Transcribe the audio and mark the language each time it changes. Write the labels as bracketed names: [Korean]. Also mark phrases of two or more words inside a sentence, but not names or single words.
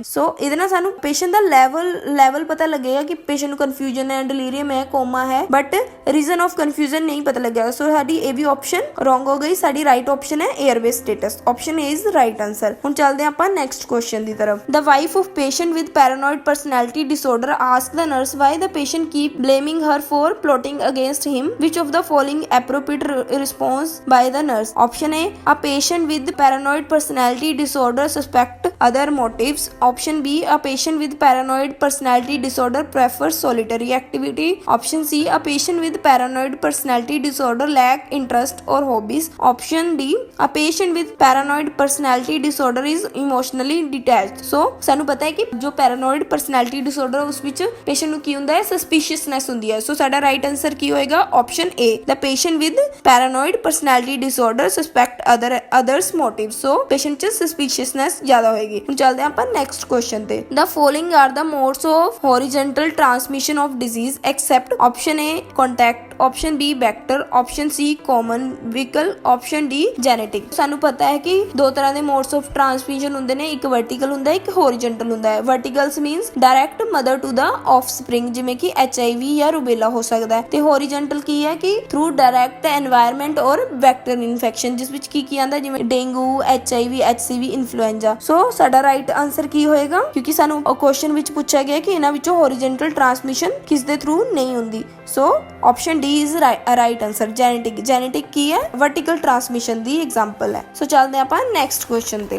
[Punjabi] ਸੋ ਇਹਦੇ ਨਾਲ ਸਾਨੂੰ ਪੇਸ਼ੈਂਟ ਦਾ ਲੈਵਲ ਪਤਾ ਲੱਗੇਗਾ ਕਿ ਪੇਸ਼ੈਂਟ ਨੂੰ ਕਨਫਿਊਜ਼ਨ ਹੈ, ਡਿਲੀਰੀਅਮ ਹੈ, ਕੋਮਾ ਹੈ [English] but reason of confusion [Punjabi] ਨਹੀਂ ਪਤਾ ਲੱਗਿਆ। ਸੋ ਸਾਡੀ ਇਹ ਵੀ ਆਪਸ਼ਨ ਰੋਂਗ ਹੋ ਗਈ। ਸਾਡੀ [English] right option [Punjabi] ਹੈ [English] airway status. option A is right answer. [Punjabi] ਹੁਣ ਚੱਲਦੇ ਹਾਂ ਆਪਾਂ [English] next question [Punjabi] ਦੀ ਤਰਫ। [English] the wife of patient with paranoid personality disorder ask the nurse why the patient keep blaming her for plotting against him. Which of the following appropriate response by the nurse? Option A patient with paranoid personality disorder suspect other motives. Option B, a patient with paranoid personality disorder prefers solitary activity. Option C, a patient with paranoid personality disorder lack interest or hobbies. Option D, a patient with paranoid personality disorder is emotionally detached. [Punjabi] So ਸਾਨੂੰ ਪਤਾ ਹੈ ਕਿ ਜੋ [English] paranoid personality disorder [Punjabi] ਉਸ ਵਿੱਚ patient ਨੂੰ ਕੀ ਹੁੰਦਾ ਹੈ, suspiciousness ਹੁੰਦੀ ਹੈ. ਸੋ ਸਾਡਾ [English] right answer [Punjabi] ਕੀ ਹੋਏਗਾ? [English] Option A, the patient with paranoid personality disorder suspect others motives. So patient [Punjabi] ਚ suspiciousness ਜ਼ਿਆਦਾ ਹੋਏਗੀ. ਹੁਣ ਚੱਲਦੇ ਹਾਂ ਆਪਾਂ [English] next question [Punjabi] ਤੇ. [English] The following are the modes of horizontal transmission of disease except option A, contact, option B, vector, option C, common vehicle, option D, genetic. [Punjabi] ਸਾਨੂੰ ਪਤਾ ਹੈ ਕਿ ਦੋ ਤਰ੍ਹਾਂ ਦੇ [English] modes of transmission [Punjabi] ਹੁੰਦੇ ਨੇ, ਇੱਕ vertical ਹੁੰਦਾ ਹੈ, ਇੱਕ horizontal ਹੁੰਦਾ ਹੈ. [English] Verticals means direct mother to the offspring, [Punjabi] ਜਿਵੇਂ ਕਿ HIV ਜਾਂ rubella ਹੋ ਸਕਦਾ ਹੈ, ਤੇ horizontal ਕੀ ਹੈ ਕਿ [English] through direct environment or vector infection, [Punjabi] ਜਿਸ ਵਿੱਚ ਕੀ ਆਂਦਾ ਜਿਵੇਂ ਡੇਂਗੂ, HIV, HCV, ਇਨਫਲੂਐਂਜ਼ਾ. ਸੋ ਸਾਡਾ [English] right answer [Punjabi] ਕੀ ਹੋਏਗਾ? ਕਿਉਂਕਿ ਸਾਨੂੰ ਕੁਐਸਚਨ ਵਿੱਚ ਪੁੱਛਿਆ ਗਿਆ ਕਿ ਇਹਨਾਂ ਵਿੱਚੋਂ [English] horizontal transmission [Punjabi] ਕਿਸ ਦੇ ਥਰੂ ਨਹੀਂ ਹੁੰਦੀ. [English] so option D is right answer. [Punjabi] ਜੈਨੇਟਿਕ ਕੀ ਹੈ? [English] vertical transmission [Punjabi] ਦੀ ਐਗਜ਼ਾਮਪਲ ਹੈ. ਸੋ ਚੱਲਦੇ ਆਪਾਂ [English] next question [Punjabi] ਤੇ.